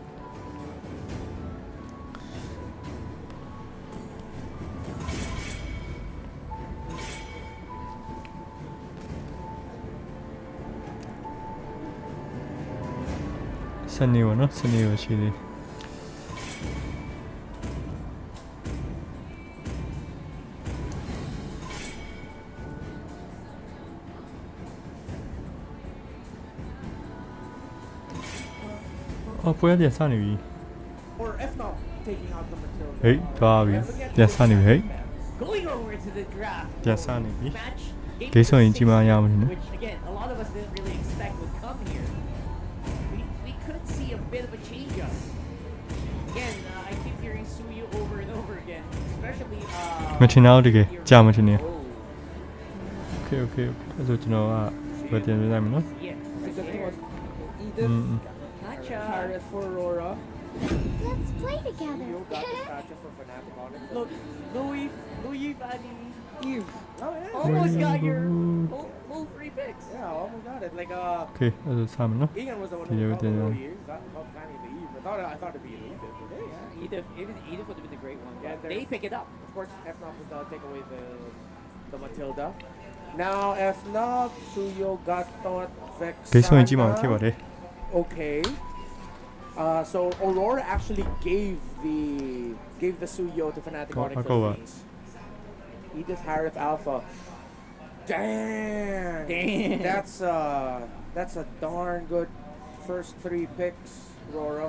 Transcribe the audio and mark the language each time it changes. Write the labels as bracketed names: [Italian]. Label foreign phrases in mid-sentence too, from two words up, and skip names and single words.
[Burmese] စနေပါနော်စနေရရှိသေး အော်ပွဲပြန်စနေပြီ [English] Or if not, taking out the Matilda. [Burmese] ဟေးသွားပြီပြန်စနေပြီဟေး [English] going over to the draft. [Burmese] ပြန်စနေပြီ [English] Match. [Burmese] Game ဆိုရင်ကြီးမားရမှာနော် [English] Which again, a lot of us didn't really expect would come here. We could see a bit of a change up. Again, I keep hearing Suyu over and over again, especially [Burmese] မထင်တော့တကယ်ကြာမထင်နေ [English] Oh, [Burmese] Okay အဲ့ဆိုကျွန်တော်ကဘယ်ပြန်ပြလိုက်မနော် [English] yeah. Because I think it was อื Edith, ม Gotcha. Harriet for Aurora. Let's play together. You got the gotcha for Fnatic on it. Look, Louis, Fanny, Eve. Oh yeah. almost got your full free picks. Yeah, almost got it. Like [Burmese] Okay အဲ့ဆိုစမယ်နော် [English] Egan was the one Yeah, who but called then, Louis. Got Fanny the Eve. I thought it'd be Louis, but yeah. Edith would have been a great one. Yeah, But they pick it up. Of course, if not, would take away the Matilda. Now, if not, Suyo got thought Vexana. [Burmese] ဂိမ်းဆိုရင်ကြီးမှာဖြစ်ပါတယ် [English] Okay. So Aurora actually gave the Suyo to Fnatic Oh, Onyx I'll go up. Philippines. Edith Harith Alpha. Dang. That's a darn good first 3 picks, Aurora.